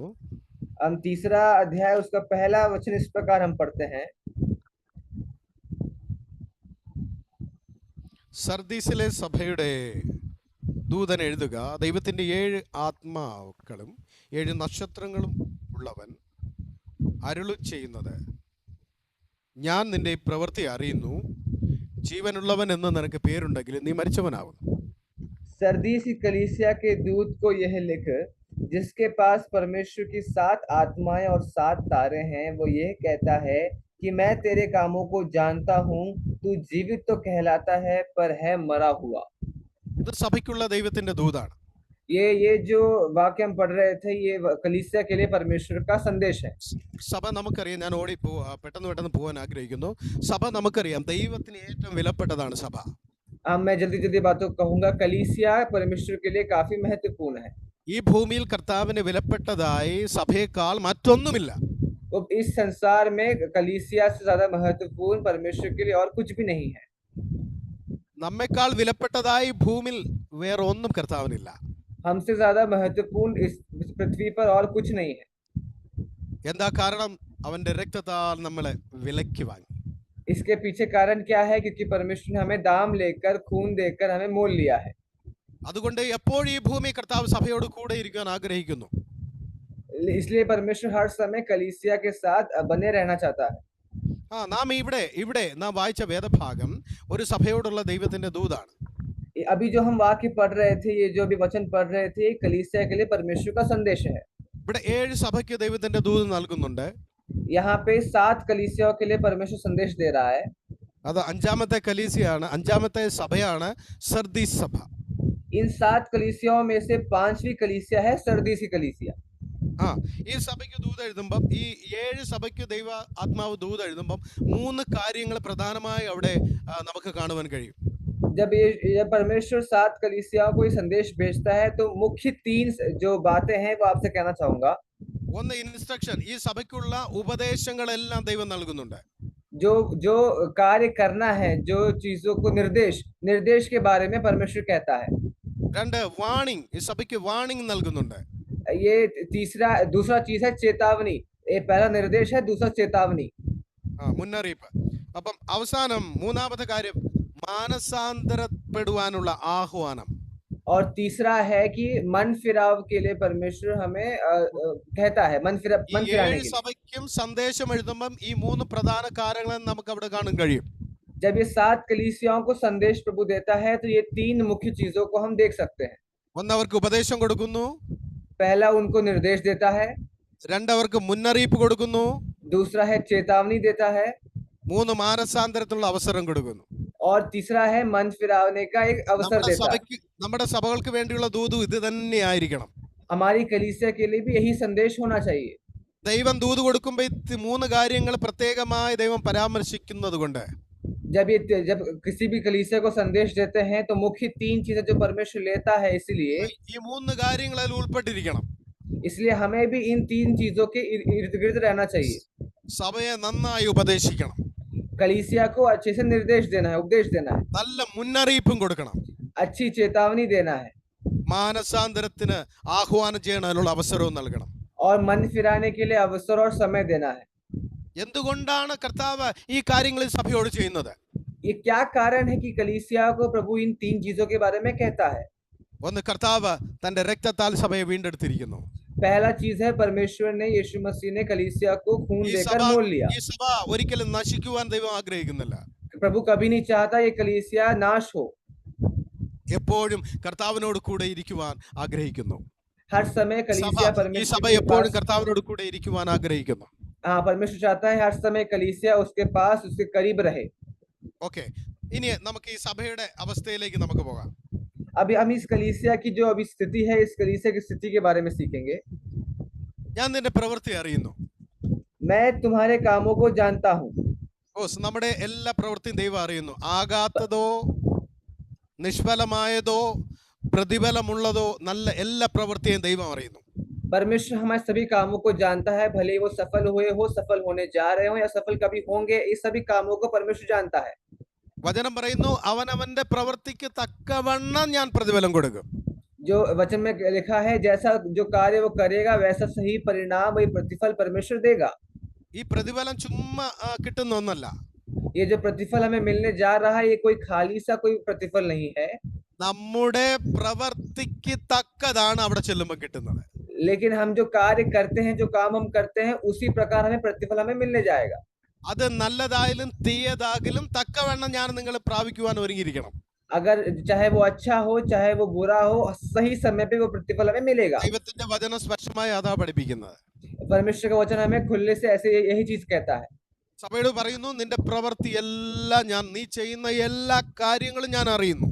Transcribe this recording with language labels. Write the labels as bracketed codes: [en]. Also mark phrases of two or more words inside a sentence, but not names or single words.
[hi] हम 3रा अध्याय उसका पहला वचन इस प्रकार हम पढ़ते हैं, [ml] സർദീസിലെ സഭയുടെ ദൂതൻ എഴുതുക, ദൈവത്തിൻ്റെ 7 ആത്മാക്കളും 7 നക്ഷത്രങ്ങളും ഉള്ളവൻ അരുളി ചെയ്യുന്നത്, ഞാൻ നിന്റെ ഈ പ്രവൃത്തി അറിയുന്നു. ജീവനുള്ളവൻ എന്ന് നിനക്ക് പേരുണ്ടെങ്കിൽ നീ മരിച്ചവനാവുന്നു. [hi] सरदीस की कलीसिया के दूत को यह लिख, जिसके पास परमेश्वर की 7 आत्माएं और 7 तारे हैं, वो यह कहता है कि मैं तेरे कामों को जानता हूँ, तू जीवित तो कहलाता है पर है मरा हुआ। [ml] ഇത് സഭയ്ക്കുള്ള ദൈവത്തിൻ്റെ ദൂതാണ്. [hi] ये जो वाक्य हम पढ़ रहे थे, ये कलीसिया के लिए परमेश्वर का संदेश है। [ml] സഭ നമുക്കറിയാം, ഞാൻ പെട്ടെന്ന് പോകാൻ ആഗ്രഹിക്കുന്നു. സഭ നമുക്കറിയാം, ദൈവത്തിന് ഏറ്റവും വിലപ്പെട്ടതാണ് സഭ. [hi] मैं जल्दी जल्दी बातों कहूंगा। कलीसिया परमेश्वर के लिए काफी महत्वपूर्ण है। [ml] ഈ ഭൂമിയിൽ കർത്താവിന് വിലപ്പെട്ടതായി സഭയേക്കാൾ മറ്റൊന്നുമില്ല. [hi] तो इस संसार में कलीसिया से ज्यादा महत्वपूर्ण परमेश्वर के लिए और कुछ भी नहीं है। [ml] നമ്മെക്കാൾ വിലപ്പെട്ടതായി ഭൂമിയിൽ വേറെ ഒന്നും കർത്താവിനില്ല. [hi] हमसे ज्यादा महत्वपूर्ण इस पृथ्वी पर और कुछ नहीं है। [ml] എന്താ കാരണം? അവന്റെ രക്തത്താൽ നമ്മളെ വിലയ്ക്ക് വാങ്ങി. [hi] इसके पीछे कारण क्या है? क्योंकि परमेश्वर ने हमें दाम लेकर, खून देकर हमें मोल लिया है। [ml] അതുകൊണ്ട് എപ്പോഴും ഈ ഭൂമി കർത്താവ് സഭയോട് കൂടെ ഇരിക്കാൻ ആഗ്രഹിക്കുന്നു. [hi] इसलिए परमेश्वर हर समय कलीसिया के साथ बने रहना चाहता है। [ml] നാം ഇവിടെ നാം വായിച്ച വേദഭാഗം ഒരു സഭയോടുള്ള ദൈവത്തിന്റെ ദൂതാണ്. [hi] अभी जो हम वाक्य पढ़ रहे थे, ये जो अभी वचन पढ़ रहे थे, कलीसिया के लिए परमेश्वर का संदेश है। [ml] ഇവിടെ 7 സഭയ്ക്ക് ദൈവത്തിന്റെ ദൂത് നൽകുന്നുണ്ട്. [hi] यहाँ पे 7 कलीसियाओं के लिए परमेश्वर संदेश दे रहा है। [ml] അത് അഞ്ചാമത്തെ കലീസിയാണ്, അഞ്ചാമത്തെ സഭയാണ് സർദീസ് സഭ. [hi] इन 7 कलीसियाओं में से 5वीं कलीसिया है सरदीस की कलीसिया। [ml] ഈ സഭയ്ക്ക് ദൂത് എഴുതുമ്പം, ഈ 7 സഭയ്ക്ക് ദൈവ ആത്മാവ് ദൂത് എഴുതുമ്പം 3 കാര്യങ്ങൾ പ്രധാനമായി അവിടെ നമുക്ക് കാണുവാൻ കഴിയും. [hi] जब परमेश्वर 7 कलीसियाओं को ये संदेश भेजता है, तो मुख्य 3 जो बातें हैं वो आपसे कहना चाहूंगा। [ml] ഒന്ന്, ഇൻസ്ട്രക്ഷൻ. ഈ സഭയ്ക്കുള്ള ഉപദേശങ്ങളെല്ലാം ദൈവം നൽകുന്നുണ്ട്. [hi] जो कार्य करना है, जो चीजों को निर्देश के बारे में परमेश्वर कहता है। 2, [ml] വാണിംഗ്. ഈ സഭയ്ക്ക് വാണിംഗ് നൽകുന്നുണ്ട്. [hi] ये दूसरा चीज है चेतावनी। ये पहला निर्देश है, दूसरा चेतावनी, [ml] മുന്നറിയിപ്പ്. അപ്പം അവസാനം മൂന്നാമത്തെ കാര്യം മാനസാന്തരപ്പെടുവാനുള്ള ആഹ്വാനം. [hi] और तीसरा है कि मन फिराव के लिए परमेश्वर हमें कहता है, मन फिराने के लिए। [ml] സഭയ്ക്കും സന്ദേശം എഴുതുമ്പം ഈ 3 പ്രധാന കാര്യങ്ങൾ നമുക്ക് അവിടെ കാണാൻ കഴിയും. [hi] जब ये 7 कलीसियाओं को संदेश प्रभु देता है, तो ये 3 मुख्य चीजों को हम देख सकते हैं। [ml] ഒന്ന്, അവർക്ക് ഉപദേശം കൊടുക്കുന്നു. [hi] पहला उनको निर्देश देता है। 2, [ml] അവർക്ക് മുന്നറിയിപ്പ് കൊടുക്കുന്നു. [hi] दूसरा है चेतावनी देता है। 3, [ml] മാനസാന്തരത്തിനുള്ള അവസരം കൊടുക്കുന്നു. [hi] और तीसरा है मन फिराने का एक अवसर देता है। [ml] നമ്മുടെ സഭകൾക്ക് വേണ്ടിയുള്ള ദൂത് ഇത് തന്നെയായിരിക്കണം. [hi] हमारी कलीसिया के लिए भी यही संदेश होना चाहिए। [ml] ദൈവം ദൂത് കൊടുക്കുമ്പോൾ 3 കാര്യങ്ങൾ പ്രത്യേകമായി ദൈവം പരാമർശിക്കുന്നത് കൊണ്ട്, [hi] जब किसी भी कलीसिया को संदेश देते हैं, तो मुख्य 3 चीजें जो परमेश्वर लेता है, इसलिए [ml] ഈ 3 കാര്യങ്ങൾ അതിൽ ഉൾപ്പെട്ടിരിക്കണം. [hi] इसलिए हमें भी इन 3 चीजों के इर्द गिर्द रहना चाहिए। [ml] സഭയെ നന്നായി ഉപദേശിക്കണം. [hi] कलीसिया को अच्छे से निर्देश देना है, उपदेश देना है, [ml] നല്ല മുന്നറിയിപ്പും കൊടുക്കണം. [hi] अच्छी चेतावनी देना है, [ml] മാനസാന്തരത്തിന് ആഹ്വാനം ചെയ്യാനുള്ള അവസരവും നൽകണം. [hi] और मन फिराने के लिए अवसर और समय देना है। [ml] എന്തുകൊണ്ടാണ് കർത്താവ് ഈ കാര്യങ്ങൾ സഭയോട് ചെയ്യുന്നത്? [hi] ये क्या कारण है कि कलीसिया को प्रभु इन 3 चीजों के बारे में कहता है? [ml] ഒന്ന്, കർത്താവ് തന്റെ രക്തത്താൽ സഭയെ വീണ്ടെടുത്തിരിക്കുന്നു. [hi] पहला चीज है, परमेश्वर ने, यीशु मसीह ने कलीसिया को खून देकर मोल लिया। [ml] ഈ സഭ ഒരിക്കലും നശിക്കുവാൻ ദൈവം ആഗ്രഹിക്കുന്നില്ല. [hi] प्रभु कभी नहीं चाहता ये कलीसिया नाश हो। [ml] എപ്പോഴും കർത്താവിനോട് കൂടെ ഇരിക്കുവാൻ ആഗ്രഹിക്കുന്നു. [hi] हर समय कलीसिया [ml] ഈ [hi] परमेश्वर [ml] സഭ [hi] के [ml] എപ്പോഴും [hi] पास, [ml] കർത്താവിനോട് കൂടെ ഇരിക്കുവാൻ ആഗ്രഹിക്കുന്നു. [hi] हाँ, परमेश्वर चाहता है हर समय कलीसिया उसके पास, उसके करीब रहे। [ml] ഓക്കെ, ഇനി നമുക്ക് ഈ സഭയുടെ അവസ്ഥയിലേക്ക് നമുക്ക് പോകാം. [hi] अभी हम इस कलीसिया की जो अभी स्थिति है, इस कलीसिया की स्थिति के बारे में सीखेंगे। [ml] ഞാൻ നിന്റെ പ്രവൃത്തി അറിയുന്നു. [hi] मैं तुम्हारे कामों को जानता हूँ। [ml] നമ്മുടെ എല്ലാ പ്രവൃത്തിയും ദൈവം അറിയുന്നു. ആകാത്തതോ നിഷ്ഫലമായതോ പ്രതിഫലമുള്ളതോ നല്ല എല്ലാ പ്രവൃത്തിയും ദൈവം അറിയുന്നു. [hi] परमेश्वर हमारे सभी कामों को जानता है, भले ही वो सफल हुए हो, सफल होने जा रहे हो, या सफल कभी होंगे, इस सभी कामों को परमेश्वर जानता है। [ml] വചനം പറയുന്നു, അവനവന്റെ പ്രവൃത്തിക്ക് തക്കവണ്ണം ഞാൻ പ്രതിഫലം കൊടുക്കും. [hi] जो वचन में लिखा है, जैसा जो कार्य वो करेगा, वैसा सही परिणाम, वही प्रतिफल परमेश्वर देगा। [ml] ഈ പ്രതിഫലം ചുമ്മാ കിട്ടുന്ന ഒന്നല്ല. [hi] ये जो प्रतिफल हमें मिलने जा रहा है, ये कोई खाली सा कोई प्रतिफल नहीं है। [ml] നമ്മുടെ പ്രവർത്തിക്ക് തക്കതാണ് അവിടെ ചെല്ലുമ്പോൾ കിട്ടുന്നത്. [hi] लेकिन हम जो कार्य करते हैं, जो काम हम करते हैं, उसी प्रकार हमें प्रतिफल हमें मिलने जाएगा। [ml] അത് നല്ലതായാലും തീയതാകിലും തക്കവണ്ണം ഞാൻ നിങ്ങൾ പ്രാപിക്കുവാൻ ഒരുങ്ങിയിരിക്കണം. [hi] अगर चाहे वो अच्छा हो, चाहे वो बुरा हो, सही समय पे वो प्रतिफल हमें मिलेगा। [ml] ദൈവത്തിന്റെ വചനം സ്പഷ്ടമായി അതാ പഠിപ്പിക്കുന്നത്. [hi] परमेश्वर का वचन हमें खुले से ऐसे यही चीज कहता है। [ml] സഭയോട് പറയുന്നു, നിന്റെ പ്രവൃത്തി എല്ലാം നീ ചെയ്യുന്ന എല്ലാ കാര്യങ്ങളും ഞാൻ അറിയുന്നു.